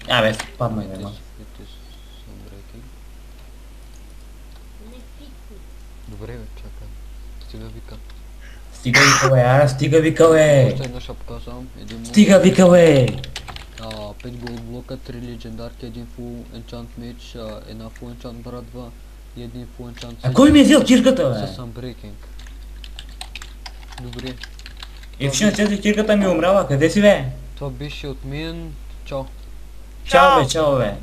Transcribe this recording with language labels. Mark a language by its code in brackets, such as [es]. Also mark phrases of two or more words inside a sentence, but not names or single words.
[bg] Абе, падна бе, ма. Sunbreaking. Добре, бе, чакай. Стига вика. Стига вика, бе, ара, стига вика, бе. Още една ще показвам. Един Стига вика, бе. 5 голд блока, 3 легендарки, един [en] full enchant [bg] меч, една [en] full enchant [bg] брадва и един [en] full enchant [bg] А кой ми е взел кирката, бе? с Sunbreaking. Добре. И в тези кирката ми е умряла, къде си, бе? Това беше от мен. Чао. Чао, бе, чао, бе.